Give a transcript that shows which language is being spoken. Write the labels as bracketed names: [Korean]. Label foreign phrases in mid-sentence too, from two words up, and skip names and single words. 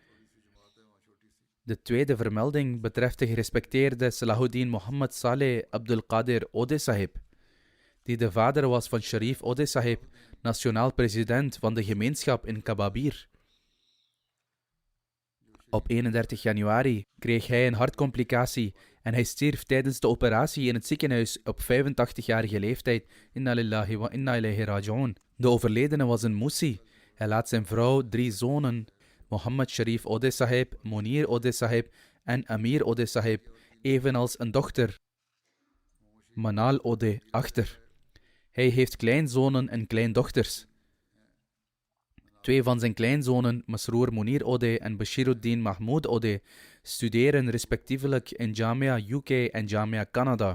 [Dutch] De tweede vermelding betreft de gerespecteerde Salahuddin Muhammad Saleh Abdul Qadir Ode Sahib, die de vader was van Sharif Ode Sahib, nationaal president van de gemeenschap in Kababir. Op 31 januari kreeg hij een hartcomplicatie en hij stierf tijdens de operatie in het ziekenhuis op 85-jarige leeftijd. [Arabic] إنا لله وإنا إليه راجعون. [Dutch] De overledene was een Musi. Hij laat zijn vrouw 3 zonen, Mohammed Sharif Ode Sahib, Munir Ode Sahib en Amir Ode Sahib, evenals een dochter, Manal Ode, achter. Hij heeft kleinzonen en kleindochters. 2 van zijn kleinzonen, Masroor Munir Ode en Bashiruddin Mahmoud Ode, studeren respectievelijk in Jamia UK en Jamia Canada.